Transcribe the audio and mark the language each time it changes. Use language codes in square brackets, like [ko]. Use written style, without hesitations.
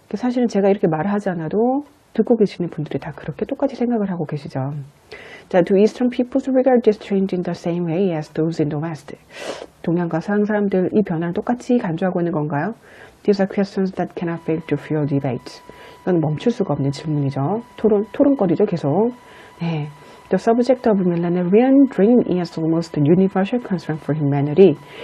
[ko] 사실은 제가 이렇게 말하지 않아도 듣고 계시는 분들이 다 그렇게 똑같이 생각을 하고 계시죠. [en] 자, do Eastern peoples regard this change in the same way as those in the West? [ko] 동양과 서양 사람들 이 변화를 똑같이 간주하고 있는 건가요? [en] These are questions that cannot fail to fuel debate. [ko] 이건 멈출 수가 없는 질문이죠. 토론거리죠, 계속. 네. [en] The subject of millenarian dream is almost a universal concern for humanity.